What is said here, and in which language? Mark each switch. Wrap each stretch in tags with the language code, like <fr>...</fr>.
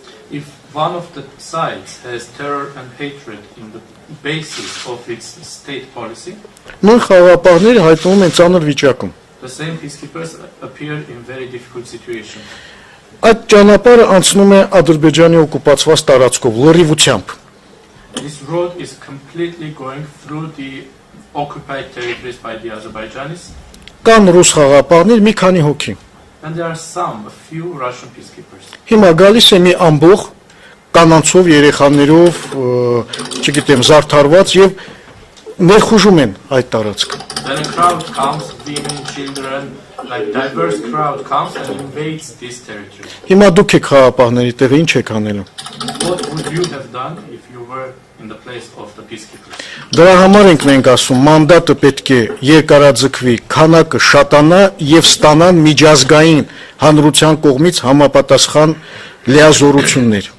<en>if one of the sides has terror and hatred in the basis of its state policy,</en> <hy>նույն խաղապահները հայտնվում են ծանր վիճակում։</hy> <en>the same peacekeepers appear in very difficult situations.</en> <hy>Այդ ճանապարհը անցնում է Ադրբեջանի օկուպացված տարածքով լրիվությամբ։</hy> <en>This road is completely going through the occupied territories by the Azerbaijanis.</en> <hy>Կան ռուս խաղապահներ մի քանի հոգի։</hy> <en>And there are a few Russian peacekeepers.</en> <hy>Հիմա գալիս է մի ամբողջ կանանցով, երեխաներով, չգիտեմ, զարդարված եւ ներխուժում են այդ տարածքը։</hy> <en>Then a crowd comes, women, children, like diverse crowd comes and invades this territory.</en> <hy>Հիմա դուք եք խաղապահների տեղը ինչ եք անելու։</hy> <en>What would you have done if you were in the place of the peacekeepers?</en> <hy>Դրա համար ենք մենք ասում, մանդատը պետք է երկարաձգվի, քանակը շատանա եւ ստանան միջազգային հանրության կողմից համապատասխան լիազորություններ։</hy>